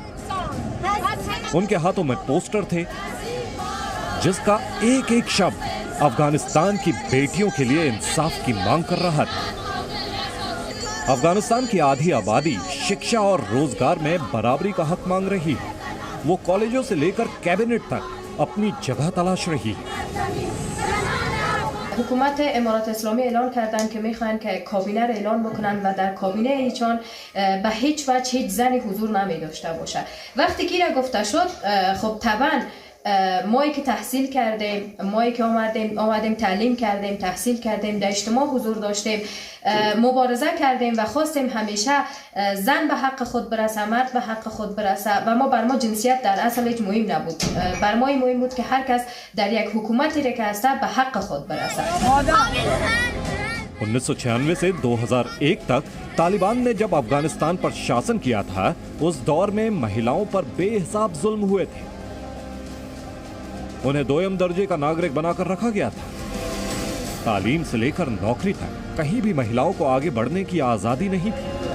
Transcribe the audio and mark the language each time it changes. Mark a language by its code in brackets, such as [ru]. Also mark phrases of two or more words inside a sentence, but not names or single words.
[hi] उनके हाथों में पोस्टर थे जिसका एक एक शब्द अफगानिस्तान की बेटियों के लिए इंसाफ की मांग कर रहा था। अफगानिस्तान की आधी आबादी शिक्षा और रोजगार में बराबरी का हक मांग रही है। वो कॉलेजों से लेकर कैबिनेट तक अपनी जगह तलाश रही है। [fa] حکومت امارات اسلامی اعلان کردن که میخوان که کابینه را اعلان بکنن و در کابینه ایشان به هیچ وجه هیچ زنی حضور نمی داشته باشه. وقتی که را گفته شد، خب طبعا مایی که تحصیل کردیم، مایی که آمدیم تعلیم کردیم، تحصیل کردیم، در اجتماع حضور داشتیم، مبارزه کردیم و خواستیم همیشه زن به حق خود برسه، مرد به حق خود برسه و بر ما جنسیت در اصل هیچ مهم نبود. بر ما مهم بود که هر کس در یک حکومتی که هسته به حق خود برسه. [hi] 1996 से 2001 तक तालिबान ने जब अफगानिस्तान पर शासन किया था, उस दौर में महिलाओं पर बेहिसाब जुल्म हुए थे। उन्हें दोयम दर्जे का नागरिक बनाकर रखा गया था। तालीम से लेकर नौकरी तक कहीं भी महिलाओं को आगे बढ़ने की आजादी नहीं थी।